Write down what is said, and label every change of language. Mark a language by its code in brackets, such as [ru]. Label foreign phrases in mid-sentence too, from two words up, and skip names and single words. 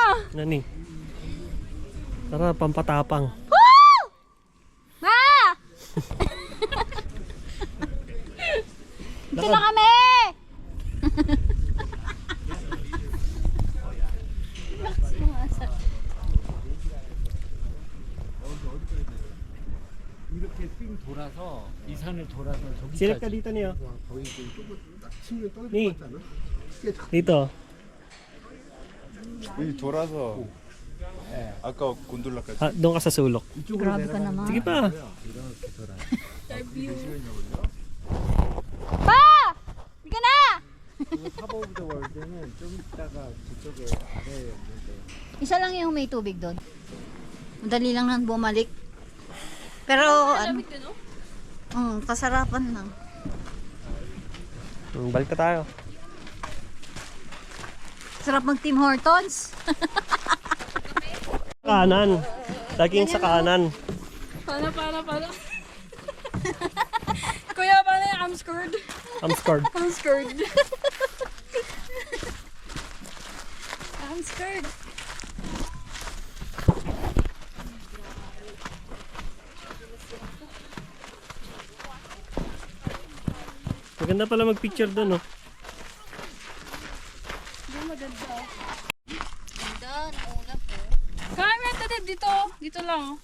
[tl] Nani? Tara, pampatapang. Woo! Ma! Dito na kami! [ko] 이렇게 삥 돌아서 이 산을 돌아서 [tl] Silip [ko] 저기까지 [tl] ka dito niyo. Ni. Dito. [ko] 여기 돌아서 아까 곤돌라까지. [tl] Ah, doon ka sa sulok. Grabe ka naman. Sige pa. Pa! Hindi ka na! [ko] 탑 오브 더 월드는 좀 있다가 저쪽에 아래에 있는데 [tl] Isa lang yung may tubig doon. Madali lang nang bumalik. Pero ano? Kasarapan lang. Balik ka tayo. Sarap mag Tim Hortons. Kanan. Laging sa kanan. Paano? Kuya, paano yung [en] I'm scared? I'm scared. I'm scared. I'm scared. [tl] Maganda pala mag-picture doon, oh. Kaya meron tayo dito. Dito lang. Oh.